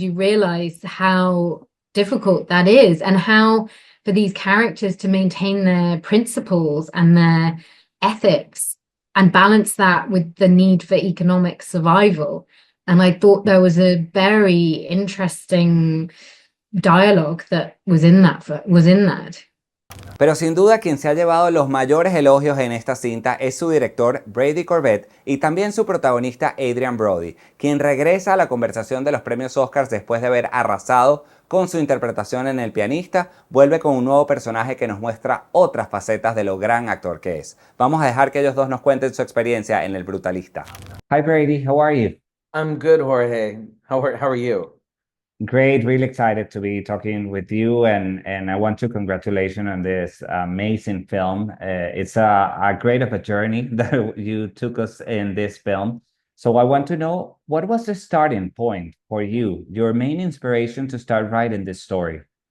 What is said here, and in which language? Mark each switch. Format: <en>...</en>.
<en>You realize how difficult that is, and how for these characters to maintain their principles and their ethics and balance that with the need for economic survival. And I thought there was a very interesting dialogue that was in that.</en> <es>Pero sin duda quien se ha llevado los mayores elogios en esta cinta es su director Brady Corbett y también su protagonista Adrian Brody, quien regresa a la conversación de los premios Oscars después de haber arrasado con su interpretación en El pianista. Vuelve con un nuevo personaje que nos muestra otras facetas de lo gran actor que es. Vamos a dejar que ellos dos nos cuenten su experiencia en El Brutalista.</es> <en>Hi Brady, how are you? I'm good, Jorge. How are you? Great, really excited to be talking with you, and I want to congratulate you on this amazing film. It's a great of a journey that you took us in this film. So I want to know, what was the starting point for you, your main inspiration to start writing this story?</en>